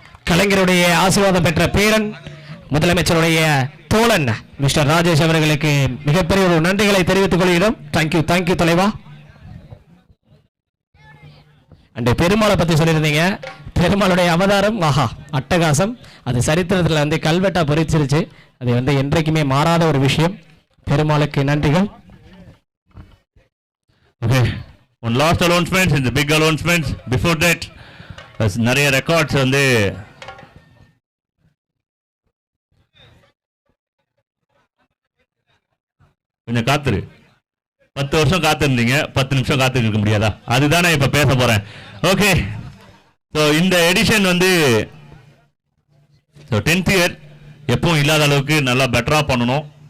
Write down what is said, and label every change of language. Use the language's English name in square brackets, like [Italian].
[Tamil] கலைஞருடைய ஆசீர்வாதம் பெற்ற பேரன் முதலமைச்சருடைய தோழன் மிஸ்டர் ராஜேஷ் அவர்களுக்கு மிகப்பெரிய ஒரு நன்றிகளை தெரிவித்துக் கொள்கிறோம். தேங்க்யூ தலைவா. அண்ட் பெருமாளை பத்தி சொல்லியிருந்தீங்க. பெருமாளுடைய அவதாரம் ஆஹா அட்டகாசம். அது சரித்திரத்தில் வந்து கல்வெட்டா பொறிச்சிருச்சு. அது வந்து என்றைக்குமே மாறாத ஒரு விஷயம். பெருமாளுக்கு நன்றிகள். [English] Okay, one last announcement in the big announcements. Before that, [Tamil] நிறைய ரெக்கார்ட்ஸ் வந்து கொஞ்சம் காத்துரு. 10 வருஷம் காத்திருந்தீங்க, 10 நிமிஷம் காத்துக்க முடியாதா? அதுதான் நான் இப்ப பேச போறேன். ஓகே, ஸோ இந்த எடிஷன் வந்து 10th இயர் எப்பவும் இல்லாத அளவுக்கு நல்லா பெட்டரா பண்ணணும்.